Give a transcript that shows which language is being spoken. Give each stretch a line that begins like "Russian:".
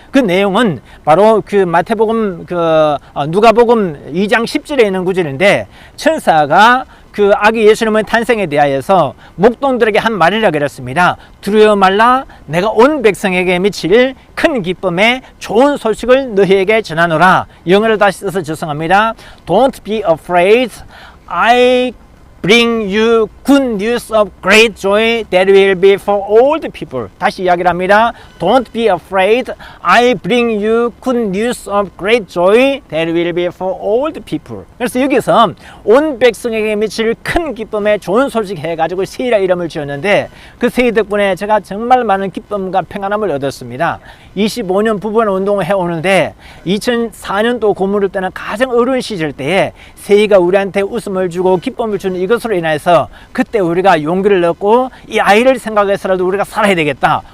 Korean: 그 내용은 바로 그 마태복음 누가복음 2장 10절에 있는 구절인데, 천사가 그 아기 예수님의 탄생에 대하여서 목동들에게 한 말이라 그랬습니다. 두려워 말라, 내가 온 백성에게 미칠 큰 기쁨의 좋은 소식을 너희에게 전하노라. 영어를 다시 써서 죄송합니다.
English: Don't be afraid, I bring you good news of great joy that will be for all the people.
Korean: 다시 이야기를 합니다.
English: Don't be afraid, I bring you good news of great joy that will be for all the people.
Korean: 그래서 여기서 온 백성에게 미칠 큰 기쁨의 좋은 소식 해가지고 세희라 이름을 지었는데, 그 세희 덕분에 제가 정말 많은 기쁨과 평안함을 얻었습니다. 25년 부부간 운동을 해오는데 2004년도 고무를 때는 가장 어려운 시절 때에 세희가 우리한테 웃음을 주고 기쁨을 주는 이것으로 인해서 그때 우리가 용기를 얻고 이 아이를 생각해서라도 우리가 살아야 되겠다.